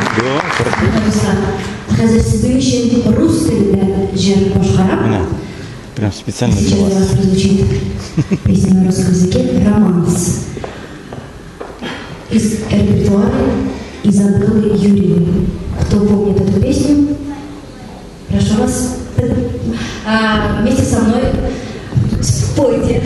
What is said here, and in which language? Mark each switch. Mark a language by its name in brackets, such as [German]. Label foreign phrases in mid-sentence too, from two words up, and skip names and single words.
[Kazakh] Руслан, қазір сіздің үшін рус тілінде жыр башқарам. Міне, [Russian] прям специально для Сейчас для вас. вас прозвучит песня на русском языке «Романс» из репертуара Изабеллы Юрьевны. Кто помнит эту песню? Прошу вас, вместе со мной спойте.